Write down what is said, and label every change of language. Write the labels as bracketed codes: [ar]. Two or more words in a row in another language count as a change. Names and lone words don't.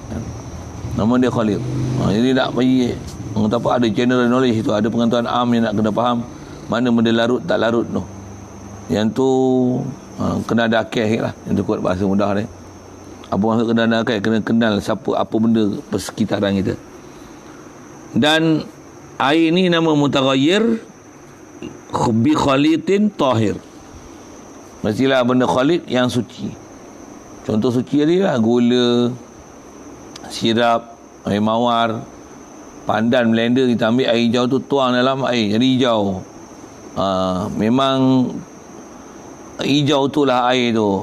[ms] Jadi nak bagi apa, ada [en] general knowledge [ms] itu, ada pengetahuan am yang nak kena faham mana benda larut tak larut tu. Yang tu kena ada akal lah. Yang tu kot bahasa mudah ni. Apa maksud kena ada akal? Kena kenal apa benda persekitaran kita. Dan air ni nama [ar] متغير بخليط طاهر. [ms] Mestilah benda khalit yang suci. Contoh suci tadi lah, gula, sirap, air mawar, pandan, blender, kita ambil air hijau tu tuang dalam air jadi hijau. Memang hijau tu lah air tu.